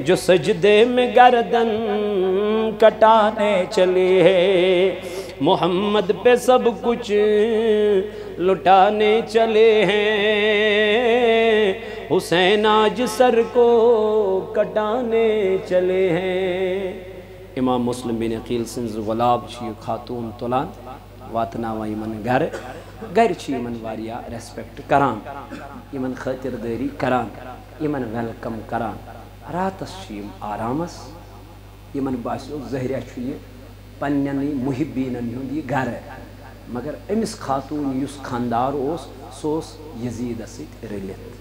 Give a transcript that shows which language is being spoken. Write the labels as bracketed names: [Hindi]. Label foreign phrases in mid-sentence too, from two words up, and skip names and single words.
[Urdu] جو سجدے میں گردن کٹانے چلے ہیں. محمد پہ سب کچھ لٹانے چلے ہیں. حسین آج سر کو کٹانے چلے ہیں. [Kashmiri] امام مسلم بن عقیل سنز غلاب چھ خاتون تلان واتناوا یمن گھر گھر چھ یمن واریا ریسپیکٹ کران یمن خاطرداری کران یمن ویلکم کران. راتس چھ یم آرامس یمن باسیو زہریا چھ یہ پننی محبینن ہند یہ گھر مگر امس خاتون یس خاندار سوس یزید ست رلت.